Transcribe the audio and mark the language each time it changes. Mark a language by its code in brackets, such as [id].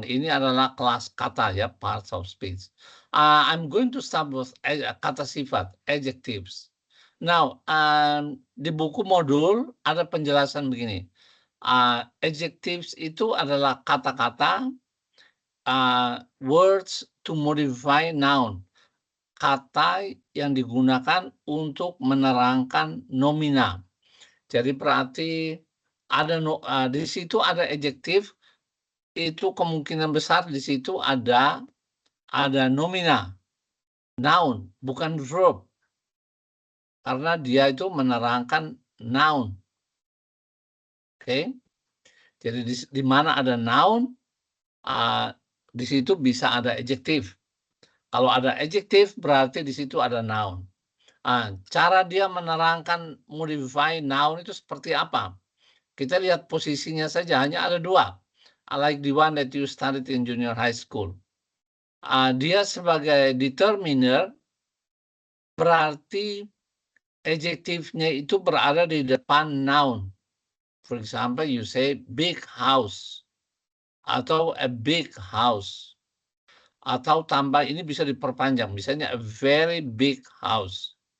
[id] Ini adalah kelas kata ya, [en] parts of speech. I'm going to start with [id] kata sifat, [en] adjectives. [id] Now, di buku modul ada penjelasan begini. Adjectives itu adalah kata-kata, [en] words to modify noun. [id] Kata yang digunakan untuk menerangkan nomina. Jadi berarti ada di situ ada adjektif, itu kemungkinan besar di situ ada nomina, noun, bukan verb. Karena dia itu menerangkan noun. Oke. Jadi di mana ada noun, di situ bisa ada adjektif. Kalau ada adjective berarti di situ ada noun. Cara dia menerangkan [en] modify noun [id] itu seperti apa? Kita lihat posisinya saja, hanya ada 2. [en] Like the one that you studied in junior high school. [id] Dia sebagai determiner, berarti adjektifnya itu berada di depan noun. [en] For example, you say big house atau a big house. [id] Atau tambah ini bisa diperpanjang, misalnya [en] a very big house.